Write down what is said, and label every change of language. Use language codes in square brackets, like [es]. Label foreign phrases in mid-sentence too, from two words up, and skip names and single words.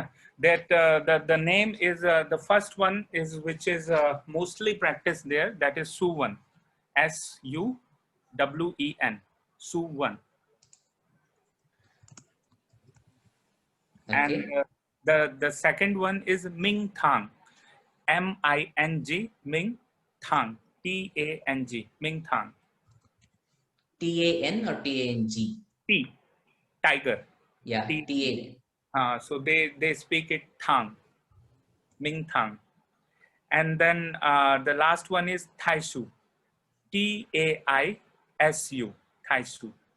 [en] That the name is the first one is which is mostly practiced there. That is Suwan, Suwen, Suwan, and Okay. the second one is Ming Thang, Ming, Ming Thang, Tang, Ming Thang, T-A-N or T-A-N-G? T, tiger, Yeah, T. T-A-N. So they speak it Thang, Ming Thang, and then the last one is Taisu, Taisu, Taisu.